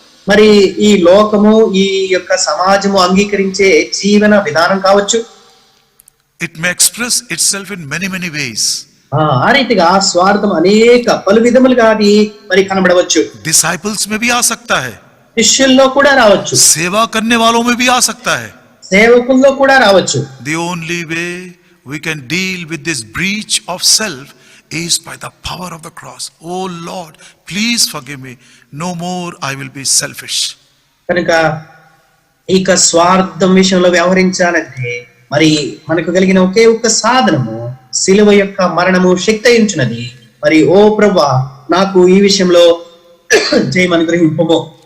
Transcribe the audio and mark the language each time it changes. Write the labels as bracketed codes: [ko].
[te] మరి ఈ లోకము ఈ యొక్క సమాజము అంగీకరించే జీవన విధానం కావచ్చు. [en] It may express itself in many ways. [te] ఆ రీతిగా స్వార్థం అనేక పలు విధములుగా అది మరి కనబడవచ్చు. [hi] Disciples में भी आ सकता है. [te] శిష్యుల్లో కూడా రావచ్చు. [hi] सेवा करने वालों में भी आ सकता है. [te] సేవకుల్లో కూడా రావచ్చు. [en] The only way we can deal with this breach of self is by the power of the cross. Oh Lord, please forgive me. No more I will be selfish. [te] కనుక ఇక స్వార్థం విషయంలో వ్యవహరించాలంటే మరి మనకు కలిగిన ఒకే ఒక్క సాధనము సిలువ యొక్క మరణము శక్తి అయించున్నది. మరి ఓ ప్రభువా నాకు ఈ విషయంలో జయం అనుగ్రహింపుము.